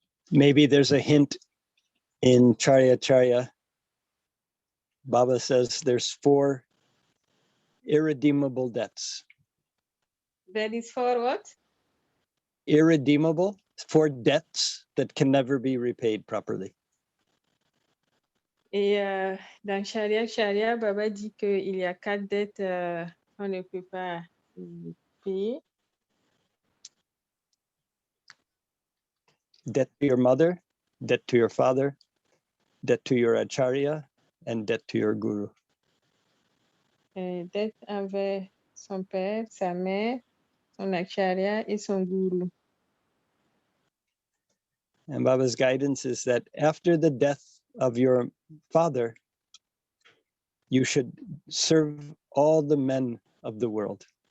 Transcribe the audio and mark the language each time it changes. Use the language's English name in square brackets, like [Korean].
[English] Maybe there's a hint in Charya Charya. Baba says there's 4 irredeemable debts. That is for what? Irredeemable, 4 debts that can never be repaid properly. [French] Et dans Sharia, Baba dit qu'il y a 4 dettes qu'on ne peut pas payer. [English] Debt to your mother, debt to your father, debt to your acharya, and debt to your guru. [French] Dette envers son père, sa mère, son acharya et son guru. [English] And Baba's guidance is that after the death of your father, you should serve all the men of the world.